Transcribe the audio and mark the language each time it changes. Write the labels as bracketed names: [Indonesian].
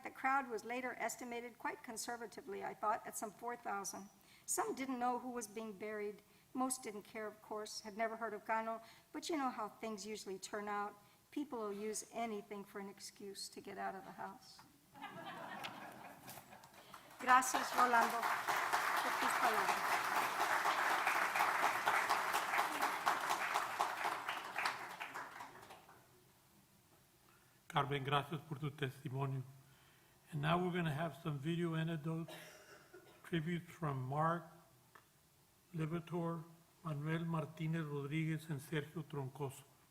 [English] The crowd was later estimated, quite conservatively, I thought, at some 4,000. Some didn't know who was being buried. Most didn't care, of course, had never heard of Cano, but you know how things usually turn out. People will use anything for an excuse to get out of the house. [Spanish] Gracias, Rolando, por tus palabras. Carmen, gracias por tu testimonio. [English] And now we're going to have some video anecdotes, tributes from Mark, Libator, Manuel Martinez Rodriguez, and Sergio Troncoso.